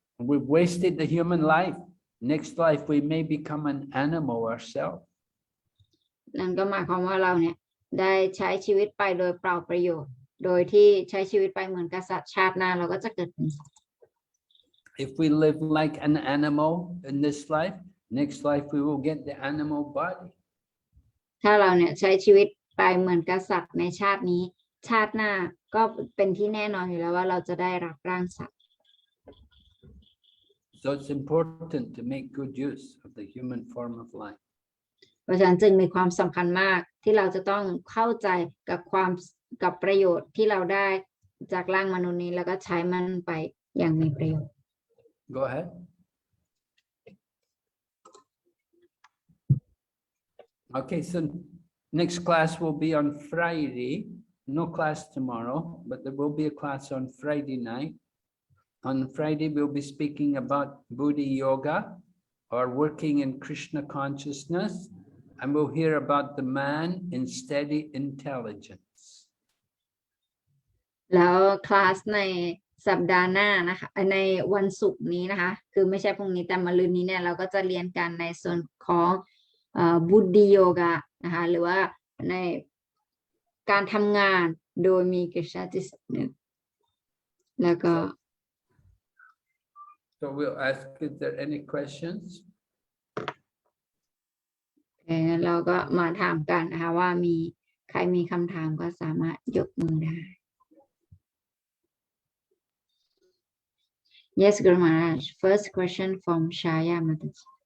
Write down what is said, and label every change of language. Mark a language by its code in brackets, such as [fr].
[en] We've wasted the human life. Next life we may become an animal ourselves. [th] นั่นก็หมายความว่าเราเนี่ยได้ใช้ชีวิตไปโดยเปล่าประโยชน์ โดยที่ใช้ชีวิตไปเหมือนกษัตริย์ชาติหน้าเราก็จะเกิดเป็นสัตว์ [en] If we live like an animal in this life, next life we will get the animal body. [th] ถ้าเราเนี่ยใช้ชีวิตไปเหมือนกษัตริย์ในชาตินี้ชาติหน้าก็เป็นที่แน่นอนอยู่แล้วว่าเราจะได้รับร่างสัตว์ [en] So it's important to make good use of the human form of life. [th] เพราะฉะนั้นจึงมีความสำคัญมากที่เราจะต้องเข้าใจกับประโยชน์ที่เราได้จากร่างมนุษย์นี้แล้วก็ใช้มันไปอย่างมีประโยชน์ [en] Go ahead. Okay, so next class will be on Friday. No class tomorrow, but there will be a class on Friday night. On Friday, we'll be speaking about Buddhi Yoga or working in Krishna consciousness, and we'll hear about the man in steady intelligence. [th] แล้วคลาสในสัปดาห์หน้านะคะในวันศุกร์นี้นะคะคือไม่ใช่พรุ่งนี้แต่มะรืนนี้เนี่ยเราก็จะเรียนกันในส่วนของบุดดิโยกะนะคะหรือว่าในการทำงานโดยมีกฤษณจิตสำนึกแล้วก็ [en] So we'll ask if there are any questions. [th] งั้นเราก็มาถามกันนะคะว่ามีใครมีคำถามก็สามารถยกมือได้ [en] Yes, Guru Maharaj. First question from Shaya Mataji.